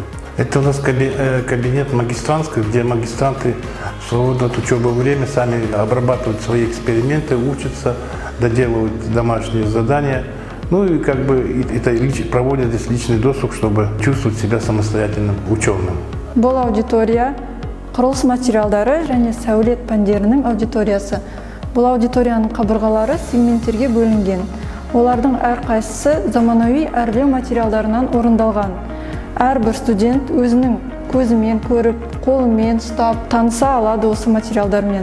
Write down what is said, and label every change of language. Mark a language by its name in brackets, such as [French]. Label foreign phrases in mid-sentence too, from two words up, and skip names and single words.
[Russian] Это у нас кабинет магистрантский, где магистранты в свободное от учебы время сами обрабатывают свои эксперименты, учатся, доделывают домашние задания. И проводят здесь личный досуг, чтобы чувствовать себя самостоятельным ученым. [Kazakh] Бұл аудитория құрылыс материалдары және сәулет пәндерінің аудиториясы. Бұл аудиторияның қабырғалары сегменттерге бөлінген. Олардың әрқайсысы заманауи әрлеу материалдарынан орындалған. Әрбір студент өзінің көзімен көріп, қолымен ұстап, таныса алады осы материалдармен.